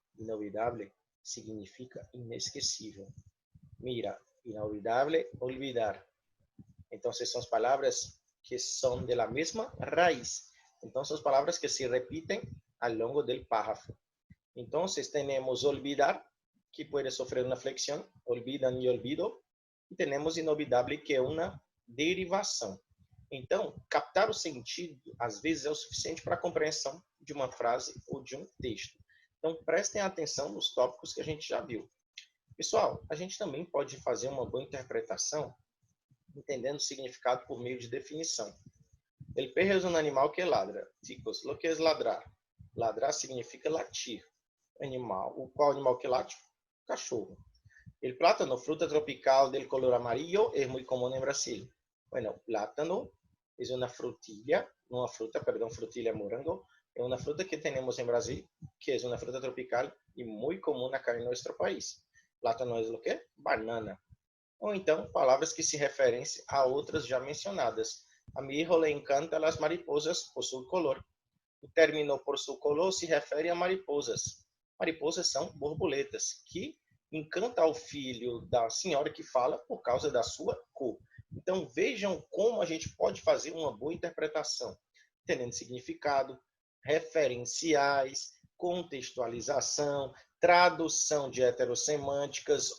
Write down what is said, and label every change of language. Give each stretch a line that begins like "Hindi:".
Spanish: Inolvidable significa inesquecível. Mira, inolvidable, olvidar. Entonces son palabras que son de la misma raíz. Entonces son palabras que se repiten a lo largo del párrafo. Entonces tenemos olvidar, que puede sofrer una flexión, olvidan y olvido.
Portuguese: E temos inolvidable, que é uma derivação. Então, captar o sentido, às vezes, é o suficiente para a compreensão de uma frase ou de um texto. Então, prestem atenção nos tópicos que a gente já viu. Pessoal, a gente também pode fazer uma boa interpretação entendendo o significado por meio de definição. El perro é um animal que ladra.
Spanish: Chicos, lo que é ladrar?
Portuguese: Ladrar significa latir. Animal. Qual animal que late? Cachorro.
Spanish: El plátano, fruta tropical del color amarillo, es muy común en Brasil. Bueno, plátano es una frutilla, frutilla morango, es una fruta que tenemos en Brasil, que es una fruta tropical y muy común acá en nuestro país. Plátano es lo que? Banana.
Portuguese: Ou então, palavras que se referem a outras já mencionadas.
Spanish: A mi hijo le encanta las mariposas por su color.
Portuguese: O término por su color se refere a mariposas. Mariposas são borboletas, que encanta ao filho da senhora que fala por causa da sua cor. Então, vejam como a gente pode fazer uma boa interpretação, entendendo significado, referenciais, contextualização, tradução de heterossemânticas.